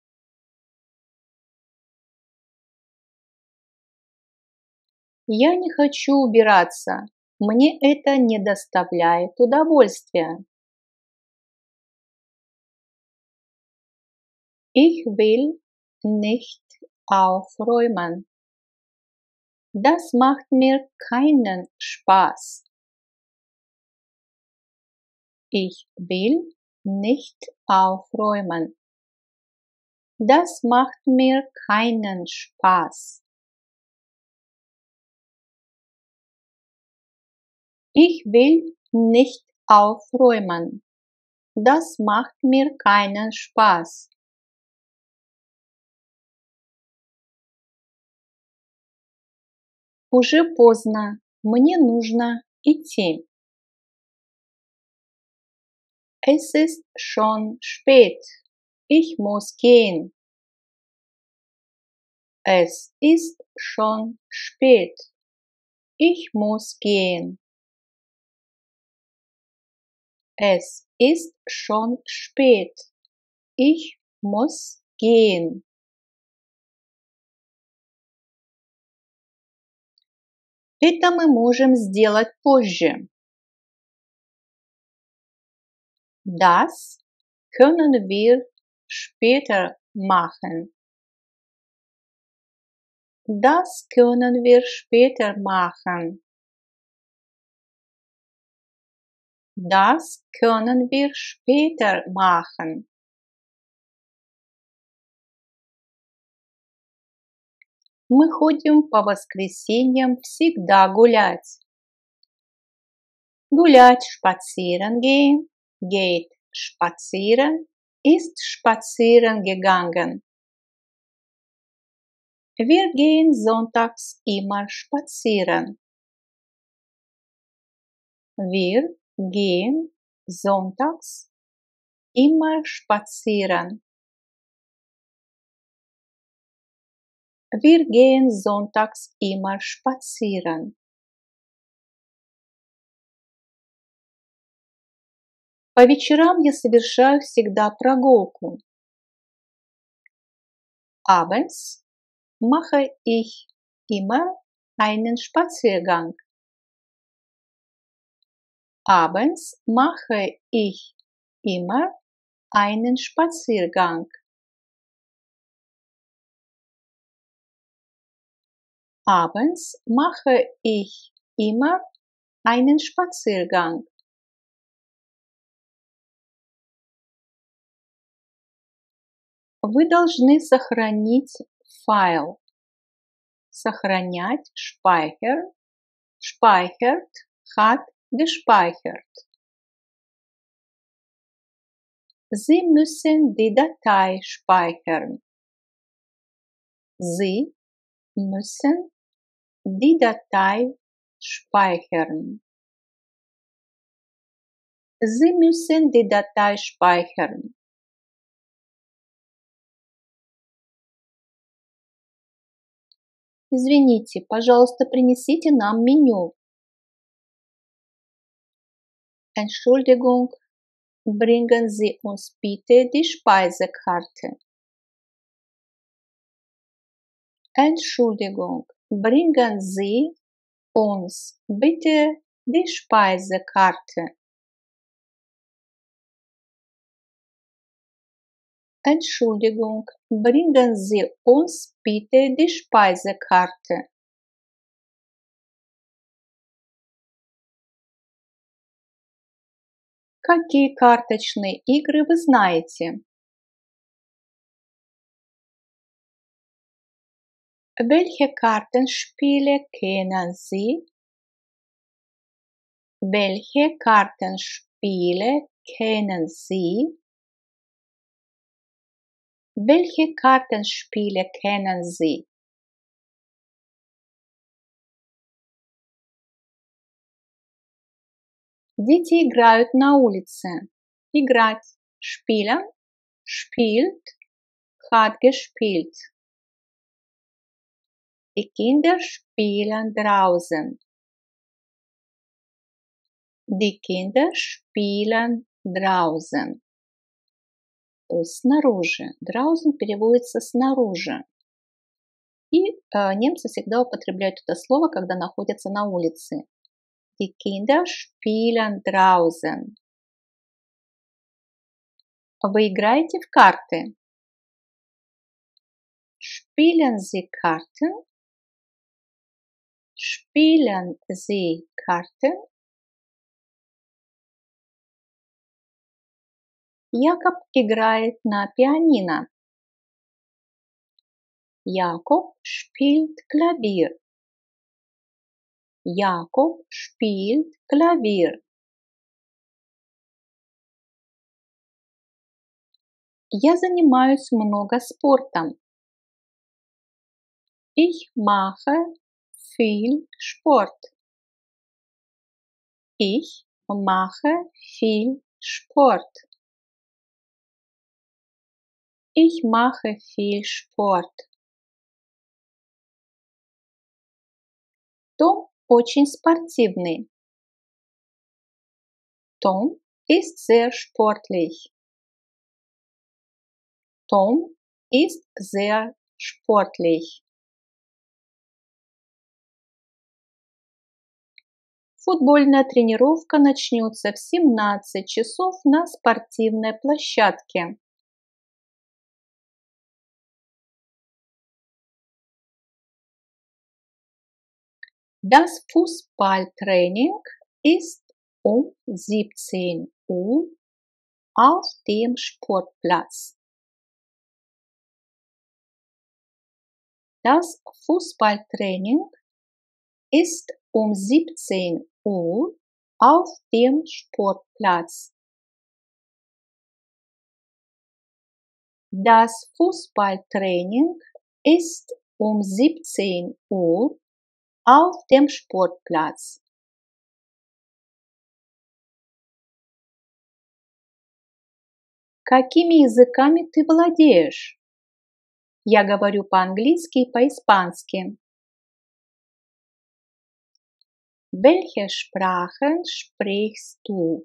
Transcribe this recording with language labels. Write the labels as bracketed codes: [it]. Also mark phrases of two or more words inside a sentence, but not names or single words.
[ru] Я не хочу убираться. Мне это не доставляет удовольствия. [de] Ich will nicht aufräumen. Das macht mir keinen Spaß. Ich will nicht aufräumen. Das macht mir keinen Spaß. Ich will nicht aufräumen. Das macht mir keinen Spaß. [ru] Уже поздно. Мне нужно идти. [de] Es ist schon spät. Ich muss gehen. Es ist schon spät. Ich muss gehen. Es ist schon spät. Ich muss gehen. [ru] Это мы можем сделать позже. [de] Das können wir später machen. Das können wir später machen. Das können wir später machen. [ru] Мы ходим по воскресеньям всегда гулять. [de] Gulять, spazieren gehen, geht spazieren, ist spazieren gegangen. Wir gehen sonntags immer spazieren. Wir gehen sonntags immer spazieren. Wir gehen sonntags immer spazieren. [ru] По вечерам я совершаю всегда прогулку. [de] Abends mache ich immer einen Spaziergang. Abends mache ich immer einen Spaziergang. Abends mache ich immer einen Spaziergang. [ru] Вы должны сохранить файл. Сохранять, [de] speichern, speichert, hat gespeichert. Sie müssen die Datei speichern. Sie müssen die Datei speichern. Sie müssen die Datei speichern. [ru] Извините, пожалуйста, принесите нам меню. [de] Entschuldigung, bringen Sie uns bitte die Speisekarte. Entschuldigung, bringen Sie uns bitte die Speisekarte. Entschuldigung, bringen Sie uns bitte die Speisekarte. [ru] Какие карточные игры вы знаете? [de] Welche Kartenspiele kennen Sie? Welche Kartenspiele kennen Sie? Welche Kartenspiele kennen Sie? [ru] Дети играют на улице. Играть. [de] Spielen. Spielt. Hat gespielt. Die Kinder spielen draußen. Die Kinder spielen draußen. [ru] То есть снаружи. Draußen переводится снаружи. И немцы всегда употребляют это слово, когда находятся на улице. [de] Die Kinder spielen draußen. [ru] Вы играете в карты? [de] Spielen Sie Karten? Spielen Sie Karten? [ru] Якоб играет на пианино. [de] Jakob spielt Klavier. Jakob spielt Klavier. [ru] Я занимаюсь много спортом. [de] Ich mache viel Sport. Ich mache viel Sport. Ich mache viel Sport. [ru] Том очень спортивный. [de] Tom ist sehr sportlich. Tom ist sehr sportlich. [ru] Футбольная тренировка начнется в 17 часов на спортивной площадке. [de] Das Fußballtraining ist um 17 Uhr auf dem Sportplatz. Das Fußballtraining ist um 17 Uhr auf dem Sportplatz. Das Fußballtraining ist um 17 Uhr auf dem Sportplatz. [ru] Какими языками ты владеешь? Я говорю по-английски и по-испански. [de] Welche Sprachen sprichst du?